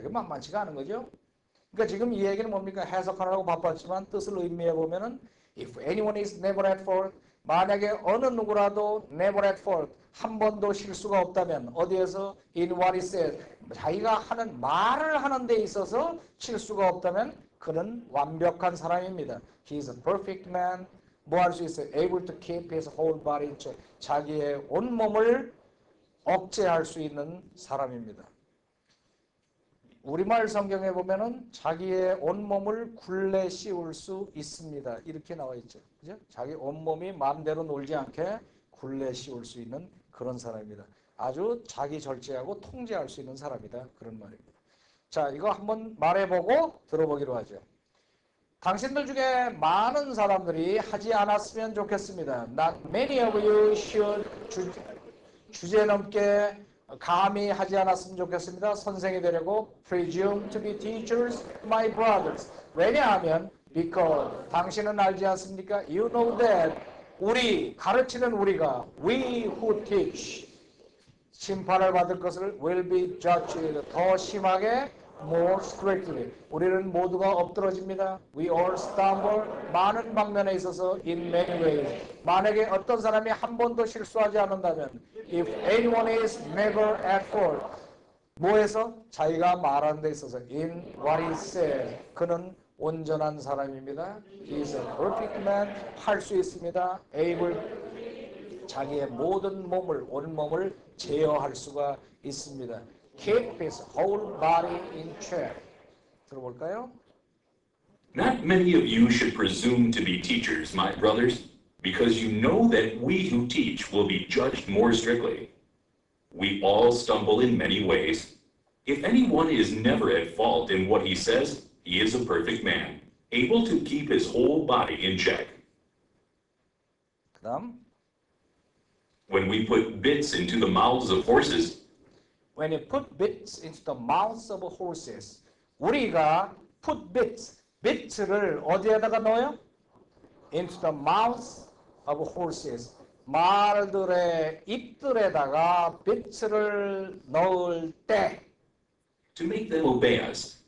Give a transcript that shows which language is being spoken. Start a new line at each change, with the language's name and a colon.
Korean: 그게 만만치가 않은 거죠. 그러니까 지금 이 얘기는 뭡니까? 해석하느라고 바빴지만 뜻을 의미해 보면은
English: if anyone is never at fault
Korean: 만약에 어느 누구라도
English: never at fault
Korean: 한 번도 실수가 없다면 어디에서
English: in what he says
Korean: 자기가 하는 말을 하는 데 있어서 실수가 없다면 그는 완벽한 사람입니다.
English: He is a perfect man.
Korean: 뭐 할 수 있어요?
English: Able to keep his whole body in check.
Korean: 자기의 온 몸을 억제할 수 있는 사람입니다. 우리말 성경에 보면은 자기의 온몸을 굴레 씌울 수 있습니다. 이렇게 나와 있죠. 그죠? 자기 온몸이 마음대로 놀지 않게 굴레 씌울 수 있는 그런 사람입니다. 아주 자기 절제하고 통제할 수 있는 사람이다. 그런 말입니다. 자, 이거 한번 말해보고 들어보기로 하죠. 당신들 중에 많은 사람들이 하지 않았으면 좋겠습니다.
English: Not many of you should
Korean: 주제 넘게 감히 하지 않았으면 좋겠습니다. 선생이 되려고
English: presume to be teachers, my brothers.
Korean: 왜냐하면 because 당신은 알지 않습니까?
English: You know that
Korean: 우리 가르치는 우리가
English: we who teach
Korean: 심판을 받을 것을
English: will be judged
Korean: 더 심하게
English: more strictly.
Korean: 우리는 모두가 엎드러집니다.
English: We all stumble.
Korean: 많은 방면에 있어서
English: in many ways.
Korean: 만약에 어떤 사람이 한 번도 실수하지 않는다면
English: if anyone is never at fault.
Korean: 뭐에서? 자기가 말하는 데 있어서
English: in what he says.
Korean: 그는 온전한 사람입니다.
English: He is a perfect man.
Korean: 할 수 있습니다.
English: able.
Korean: 자기의 모든 몸을, 온몸을 제어할 수가 있습니다.
English: Keep his whole body in check.
Korean: 들어볼까요?
English: Not many of you should presume to be teachers, my brothers, because you know that we who teach will be judged more strictly. We all stumble in many ways. If anyone is never at fault in what he says, he is a perfect man, able to keep his whole body in check.
Korean: 그다음
English: When we put bits into the mouths of horses, When you put bits into the mouths of horses.
Korean: 우리가 put bits, bit를 어디에다가 넣어요?
English: Into the mouths of horses.
Korean: 말들의 입들에다가 bit를 넣을 때
English: to make them obey us.